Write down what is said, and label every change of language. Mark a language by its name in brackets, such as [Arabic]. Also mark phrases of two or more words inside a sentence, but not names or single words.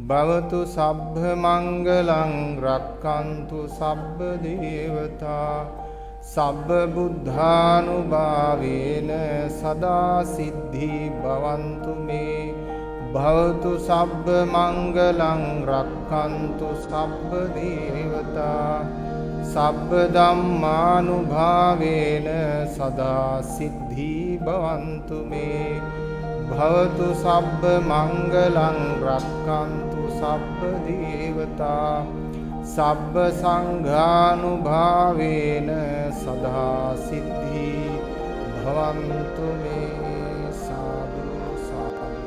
[Pali] භවතු සබ්බ මංගලං රක්칸තු සබ්බ දේවතා සබ්බ බුද්ධානුභාවේන සදා සිද්ධි භවන්තු මේ භවතු සබ්බ මංගලං රක්칸තු සබ්බ දේවතා සබ්බ ධම්මානුභාවේන සදා සිද්ධි භවන්තු මේ භවතු සබ්බ මංගලං රක්칸තු සබ්බ දේවතා සබ්බ සංඝානුභාවේන සදා සිද්ධි භවන්තු මේ සාදු සාදු